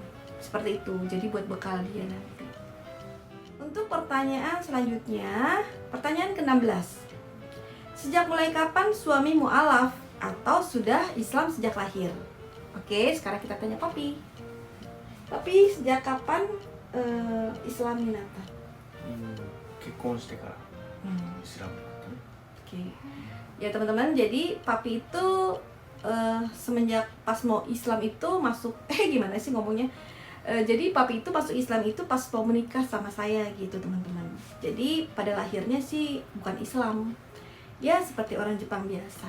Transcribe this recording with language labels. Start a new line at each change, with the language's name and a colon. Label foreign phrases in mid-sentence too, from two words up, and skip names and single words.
Indonesian: Seperti itu, jadi buat bekal dia nanti. Untuk pertanyaan selanjutnya, pertanyaan ke-16. Sejak mulai kapan suami mu'alaf atau sudah Islam sejak lahir? Oke, sekarang kita tanya Papi. Papi, sejak kapan Islam Minata?
Japanese: 結婚してからイスラムになったね
Indonesian: Oke. Ya teman-teman, jadi Papi itu semenjak pas mau Islam itu masuk, gimana sih ngomongnya? Jadi Papi itu masuk Islam itu pas mau menikah sama saya gitu teman-teman. Jadi pada lahirnya sih bukan Islam, ya seperti orang Jepang biasa.